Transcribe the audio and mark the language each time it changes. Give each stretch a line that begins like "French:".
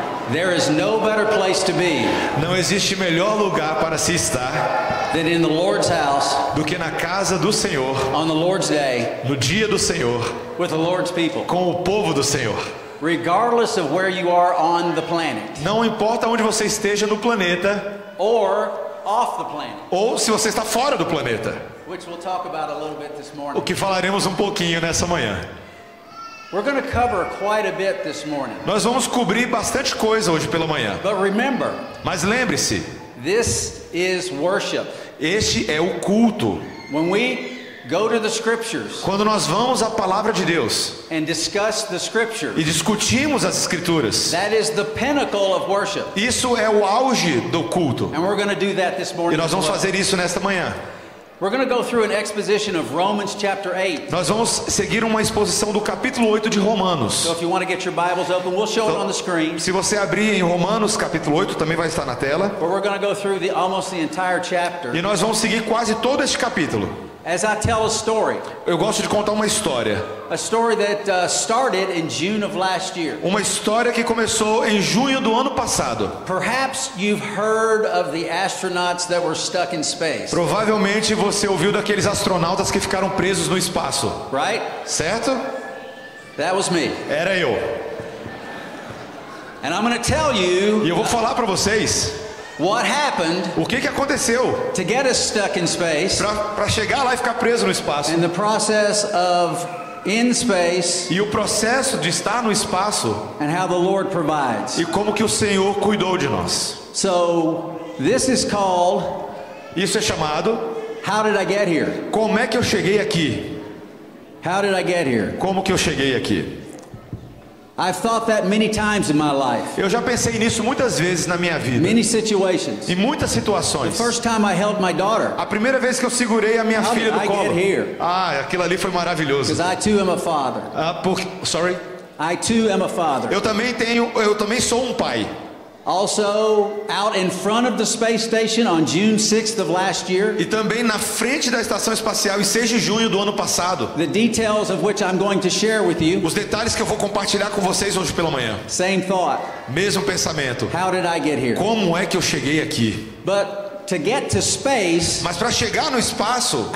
English: There is no better place to be
Portuguese: Não existe melhor lugar para se estar
English: than in the Lord's house
Portuguese: do que na casa do Senhor,
English: on the Lord's day
Portuguese: no dia do Senhor,
English: with the Lord's people.
Portuguese: com o povo do Senhor.
English: Regardless of where you are on the planet
Portuguese: Não importa onde você esteja no planeta
English: or off the planet,
Portuguese: ou se você está fora do planeta,
English: which we'll talk about a little bit this morning.
Portuguese: o que falaremos um pouquinho nessa manhã.
English: We're going to cover quite a bit this morning.
Portuguese: Nós vamos cobrir bastante coisa hoje pela manhã.
English: But remember,
Portuguese: Mas lembre-se,
English: this is worship.
Portuguese: este é o culto.
English: When we go to the scriptures
Portuguese: Quando nós vamos à palavra de Deus
English: and discuss the
Portuguese: e
English: scriptures,
Portuguese: discutimos as escrituras,
English: that is the pinnacle of worship.
Portuguese: isso é o auge do culto.
English: And we're going to do that this morning.
Portuguese: E nós
English: as
Portuguese: vamos
English: well.
Portuguese: fazer isso nesta manhã.
English: We're going to go through an exposition of Romans chapter 8.
Portuguese: Nós vamos seguir uma exposição do capítulo 8 de Romanos.
English: So if you want to get your Bibles open, we'll show it on the screen.
Portuguese: Se você abrir em Romanos capítulo 8, também vai estar na tela.
English: But we're going to go through almost the entire chapter.
Portuguese: E nós vamos seguir quase todo este capítulo.
English: As I tell a story.
Portuguese: Eu gosto de contar uma história.
English: A story that started in June of last year.
Portuguese: Uma história que começou em junho do ano passado.
English: Perhaps you've heard of the astronauts that were stuck in space.
Portuguese: Provavelmente você ouviu daqueles astronautas que ficaram presos no espaço.
English: Right?
Portuguese: Certo?
English: That was me.
Portuguese: Era eu.
English: And I'm going to tell you
Portuguese: E eu vou falar para vocês
English: what happened
Portuguese: o que aconteceu
English: to get us stuck in space
Portuguese: para chegar lá e ficar preso no espaço.
English: and the process of in space
Portuguese: E o processo de estar no espaço
English: and how the Lord provides.
Portuguese: e como que o Senhor cuidou de nós.
English: So this is called
Portuguese: Isso é chamado
English: How Did I Get Here?
Portuguese: Como é que eu cheguei aqui?
English: How did I get here?
Portuguese: Como que eu cheguei aqui?
English: I've thought that many times in my life.
Portuguese: Eu já pensei nisso muitas vezes na minha vida.
English: Many situations.
Portuguese: Em muitas
English: The
Portuguese: situações.
English: first time I held my daughter,
Portuguese: A primeira vez que eu segurei a minha
English: How
Portuguese: filha
English: did
Portuguese: do
English: I
Portuguese: colo.
English: get here?
Portuguese: Aquilo ali foi maravilhoso.
English: because I too am a father. Sorry. I too am a father.
Portuguese: Eu também sou um pai.
English: Also, out in front of the space station on June 6th of last year,
Portuguese: E também na frente da estação espacial em 6 de junho do ano passado.
English: the details of which I'm going to share with you,
Portuguese: Os detalhes que eu vou compartilhar com vocês hoje pela manhã.
English: same thought.
Portuguese: Mesmo pensamento.
English: How did I get here?
Portuguese: Como é que eu cheguei aqui?
English: But to get to space,
Portuguese: Mas para chegar no espaço,